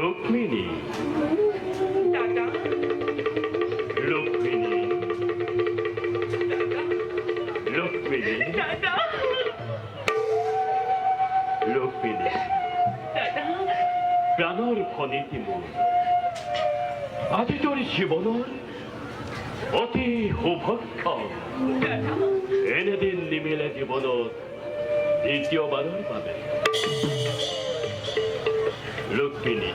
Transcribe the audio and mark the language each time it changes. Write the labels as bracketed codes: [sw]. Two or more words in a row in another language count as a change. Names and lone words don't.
[as] Rukmini. Dada. Rukmini. Dada. Rukmini. Dada. Rukmini. Dada. প্রাণৰ খনিতি মোৰ আজি তোৰ জীৱনৰ অতি সৌভাগ্য এনেদিন নিমিলে জীৱনত দ্বিতীয়বাৰৰ বাবে ৰুক্মিণী